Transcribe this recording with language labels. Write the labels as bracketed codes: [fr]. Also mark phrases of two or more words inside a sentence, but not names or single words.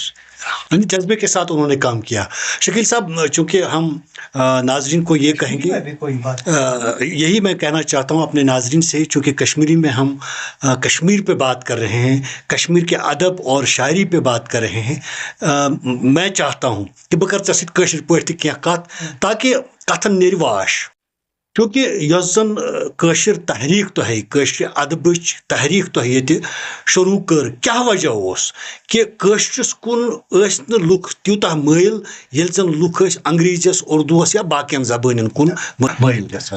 [ur] جذبے کے ساتھ انہوں نے کام کیا. شکیل صاحب, چونکہ ہم ناظرین کو یہ کہیں گے, یہی میں کہنا چاہتا ہوں اپنے ناظرین سے, چونکہ کشمیری میں ہم کشمیر پہ بات کر رہے ہیں, کشمیر کے ادب اور شاعری پہ بات کر رہے ہیں. میں چاہتا ہوں کہ [ks] بہٕ کرٕ ژےٚ سۭتۍ کٲشِر پٲٹھۍ تہِ کینٛہہ کتھ تاکہ کتھن نیرِ واش. کیونکہ یۄس زن کٲشِر تحریک تۄہہِ کٲشرِ ادبٕچ تحریک تۄہہِ ییٚتہِ شروع کٔر, کیٛاہ وجہ اوس کہ کٲشرِس کُن ٲسۍ نہٕ لُکھ تیوٗتاہ مٲیل ییٚلہِ زن لُکھ ٲسۍ انگریزیس, اردوٗوس یا باقین زبانن کُن مٲیل گژھان؟